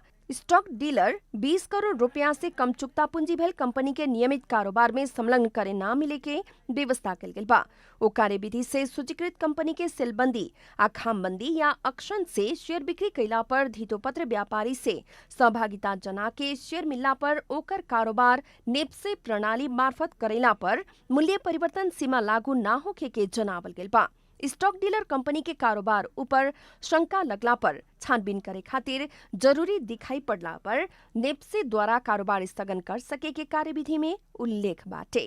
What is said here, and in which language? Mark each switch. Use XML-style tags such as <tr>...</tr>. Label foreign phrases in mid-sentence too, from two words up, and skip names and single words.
<bho>स्टॉक डीलर 20 करोड़ रुपया से कम चुक्ता पूंजी भइल कंपनी के नियमित कारोबार में संलग्न करे ना मिले के व्यवस्था कैल गेल बा। ओ कार्यविधि से सूचीकृत कंपनी के सेलबंदी, खामबंदी या अक्षन से शेयर बिक्री कैला पर धितोपत्र व्यापारी से सहभागिता जना के शेयर मिलला पर ओकर कारोबार नेप्से प्रणाली मार्फत करेला पर मूल्य परिवर्तन सीमा लागू ना होखे के जनावल गेल बा। स्टॉक डीलर कंपनी के कारोबार ऊपर शंका लगला पर छानबीन करे खातिर जरूरी दिखाई पड़ला पर नेप्से द्वारा कारोबार स्थगन कर सके के कार्यविधि में उल्लेख बाटे।</bho>